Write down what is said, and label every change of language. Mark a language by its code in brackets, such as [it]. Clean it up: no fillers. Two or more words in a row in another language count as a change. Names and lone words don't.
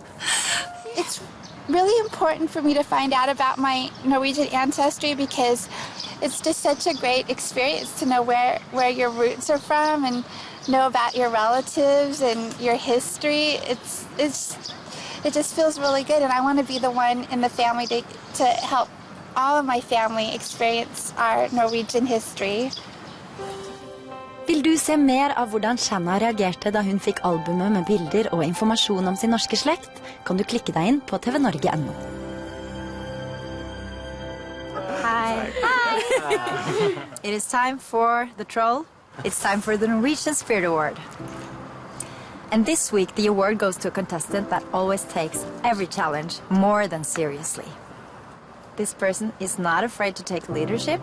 [en] It's really important for me to find out about my Norwegian ancestry because it's just such a great experience to know where your roots are from and know about your relatives and your history. It just feels really good, and I want to be the one in the family to help all of my family experience our Norwegian history. [no] Vil du se mer av hvordan Shanna reagerte da hun fikk albumet med bilder og informasjon om sin norske slekt, kan du klikke deg inn på tvnorge.no. [en] Hi. Hi. It is time for the troll. It's time for the Norwegian Spirit Award. And this week the award goes to a contestant that always takes every challenge more than seriously. This person is not afraid to take leadership.